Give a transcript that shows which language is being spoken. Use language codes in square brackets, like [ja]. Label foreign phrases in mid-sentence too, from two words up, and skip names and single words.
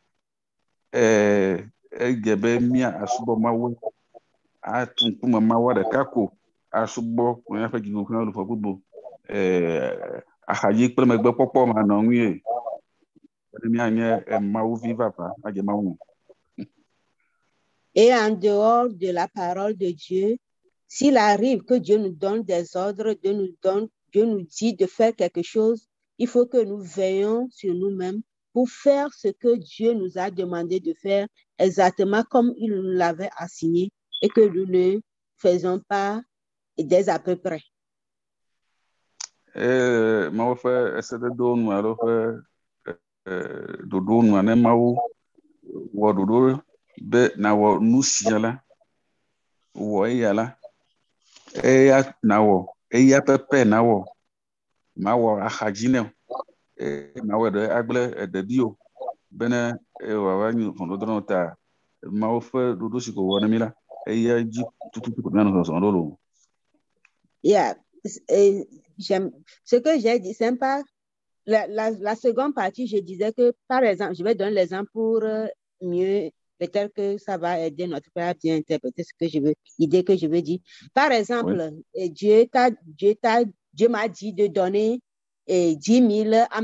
[ee] edze be mía asubɔ Mawu atu ŋkume Mawu ɖeka ko asubɔ míaƒe dziɖuƒe le bubu axadzi kple megbe kpɔkpɔ ma nɔ ŋuie ne míanye Mawu vi vava adze Mawu. [fr] Et en dehors de la parole de Dieu, s'il arrive que Dieu nous donne des ordres, Dieu nous dit de faire quelque chose, il faut que nous veillions sur nous-mêmes pour faire ce que Dieu nous a demandé de faire exactement comme il nous l'avait assigné et que nous ne faisons pas des à peu près. [ee] Mawu ƒe esededewo nu alo ƒe ɖoɖo nu ne Mawu wɔ ɖoɖo be nawɔ nu sia la, wɔ eya la, eya nawɔ, eya pepe nawɔ, mawɔ axadzi ne o. Mawu ɖe agble eɖeɖi o bene wòava nyi ʋɔnudrɔ̃ ta Mawu ƒe ɖoɖo si wɔ ne mí la eya dzi tututu míanɔ zɔzɔm ɖo lo. Yeah. [fr] Ce que j'ai dit, c'est pas la seconde partie, je disais que, par exemple, je vais donner l'exemple pour mieux, peut-être que ça va aider notre père à bien interpréter ce que je veux, l'idée que je veux dire. Par exemple, oui. Dieu m'a dit de donner 10 000 à M.